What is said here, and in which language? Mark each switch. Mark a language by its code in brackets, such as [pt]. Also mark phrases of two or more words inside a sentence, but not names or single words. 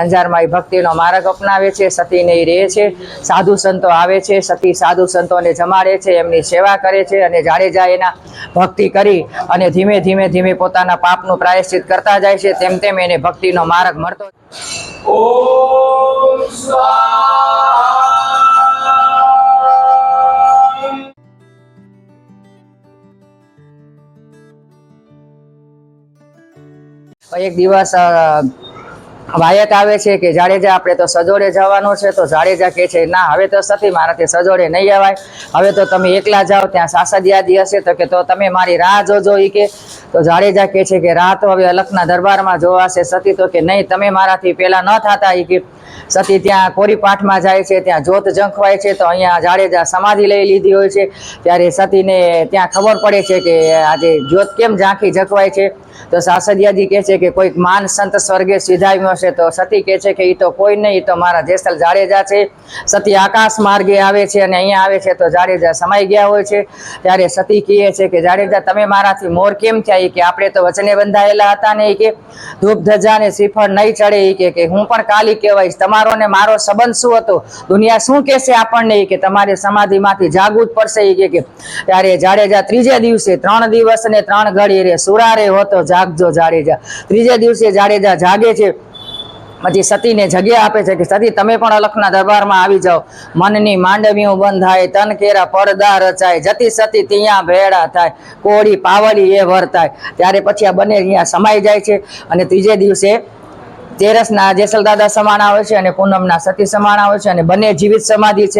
[gu] અંજારમાં એ ભક્તિનો માર્ગ અપનાવે છે, સતીને રહે છે, સાધુ સંતો આવે છે, સતી સાધુ સંતોને જમાડે છે, એમની સેવા કરે છે અને જાડેજા એના ભક્તિ કરી અને ધીમે ધીમે ધીમે પોતાના પાપનું પ્રાયશ્ચિત કરતા જાય છે। તેમ તેમ એને ભક્તિનો માર્ગ મળતો। ઓમ સ્વાहा। એક દિવસ વાયક આવે છે કે જાડેજા આપણે તો સજોડે જવાનું છે। તો જાડેજા કહે છે ના હવે તો સતી મારાથી સજોડે નહીં અવાય, હવે તો તમે એકલા જાઓ, ત્યાં સાસદિયાદી હશે તો કે તો તમે મારી રાહ જોજો ઈ કે। તો જાડેજા કહે છે કે રાહ તો હવે અલખના દરબારમાં જોવાશે। સતી તો કે નહીં તમે મારાથી પેલા ન થાતા ઈ કે। સતી ત્યાં કોરીપાઠમાં જાય છે, ત્યાં જોત ઝંખવાય છે। તો અહીંયા જાડેજા સમાધિ લઈ લીધી હોય છે। ત્યારે સતીને ત્યાં ખબર પડે છે કે આજે જોત કેમ ઝાંખી ઝંખવાય છે। તો સાસદિયાદી કહે છે કે કોઈ માન સંત સ્વર્ગે સિધાવ્યો છે। તો સતી કહે છે કે ઈ તો કોઈ નહીં, તો મારા જેસલ જાડેજા છે। સતી આકાશ માર્ગે આવે છે અને અહીંયા આવે છે તો જાડેજા સમાઈ ગયા હોય છે। ત્યારે સતી કહે છે કે જાડેજા તમે મારાથી મોર કેમ થયા ઈ કે આપણે તો વચને બંધાયેલા હતા ને ઈ કે ધૂપ ધજા ને શ્રીફળ નહીં ચડે ઈ કે હું પણ કાળી કહેવાઈશ। તમારો ને મારો સંબંધ શું હતો, દુનિયા શું કહેશે આપણને ઈ કે તમારે સમાધિમાંથી જાગવું જ પડશે ઈ કે। ત્યારે જાડેજા ત્રીજે દિવસે 3 દિવસ ને 3 ઘડી રે સુરારે હોતો જાગજો જાડેજા। ત્રીજે દિવસે જાડેજા જાગે છે। પછી સતીને જગ્યા આપે છે કે સતી તમે પણ અલખના દરબારમાં આવી જાઓ। મનની માંડવિયું બંધાય તન કેરા પડદા રચાય જતી સતી ત્યાં ભેડા થાય કોળી પાવડી એ વર્તાય। ત્યારે પછી આ બંને અહીંયા સમાઈ જાય છે અને ત્રીજે દિવસે તેરસના જેસલ દાદા સમાણા હોય છે અને પૂનમના સતી સમાણા હોય છે અને બંને જીવિત સમાધિ છે।